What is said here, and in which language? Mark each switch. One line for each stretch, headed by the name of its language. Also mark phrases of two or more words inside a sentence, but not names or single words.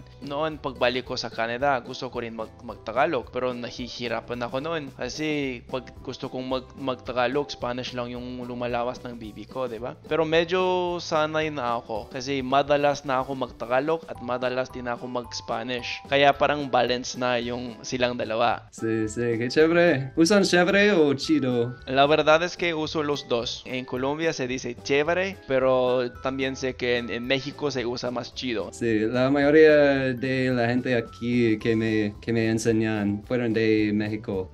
Filipino: Noon pagbalik ko sa Canada, gusto ko rin mag-Tagalog pero nahihirapan ako noon kasi pag gusto kong mag-Tagalog, Spanish lang yung lumalawas ng bibi ko, di ba? Pero medyo sanay na ako kasi madalas na ako mag-Tagalog at madalas din ako mag-Spanish. Kaya parang balance na yung silang dalawa.
Spanish: Sí, qué chévere. ¿Usan chévere o chido? La verdad es que uso los dos. En Colombia se dice chévere, pero también sé que en México se usa más chido. Sí, la mayoría de la gente aquí que me enseñan fueron de México.